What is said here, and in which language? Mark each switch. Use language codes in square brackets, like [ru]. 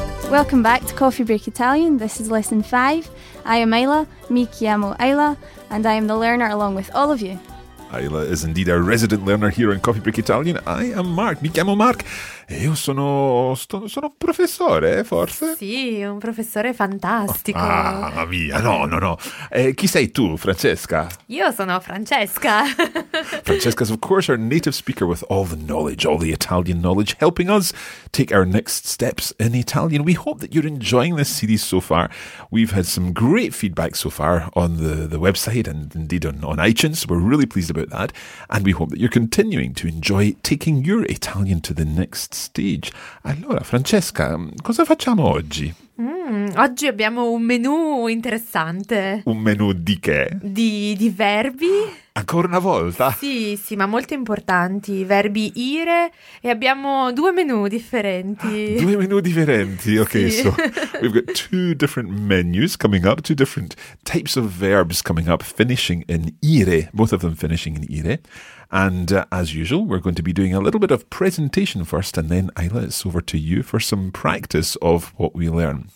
[en] Welcome back to Coffee Break Italian. This is Lesson 5. I am Ayla, [it] mi chiamo Ayla, [en] and I am the learner along with all of you. Ayla is indeed a resident learner here in Coffee Break Italian. I am Mark, [it] mi chiamo Mark. E io sono professore, forse? Sì, un professore fantastico. Oh, ah, mamma mia, no. Chi sei tu, Francesca? Io sono Francesca. [en] Francesca's, of course, our native speaker with all the knowledge, all the Italian knowledge, helping us take our next steps in Italian. We hope that you're enjoying this series so far. We've had some great feedback so far on the website and indeed on iTunes. We're really pleased about that. And we hope that you're continuing to enjoy taking your Italian to the next stage. [it] Allora, Francesca, cosa facciamo oggi? Oggi abbiamo un menù interessante. Un menù di che? Di verbi. Ancora una volta? Sì, ma molto importanti. Verbi ire e abbiamo due menù differenti. Due menù differenti, ok. Sì. [en] So we've got two different menus coming up, two different types of verbs coming up, finishing in ire, both of them finishing in ire. And as usual, we're going to be doing a little bit of presentation first, and then Ayla, it's over to you for some practice of what we learn.